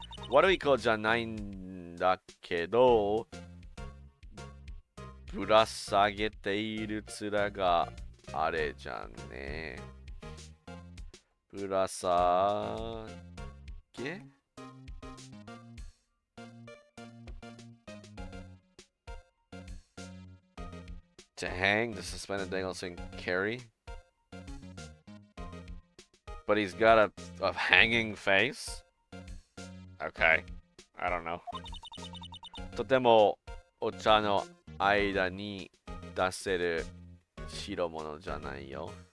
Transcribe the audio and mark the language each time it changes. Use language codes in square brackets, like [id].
[ja] 悪い子じゃないんだけど、ぶら下げている面があれじゃんね。 [en] ぶら下げ To hang, to suspend, and dangle, and carry. But he's got a hanging face? Okay. I don't know. [ja] とてもお茶の間に出せる代物じゃないよ。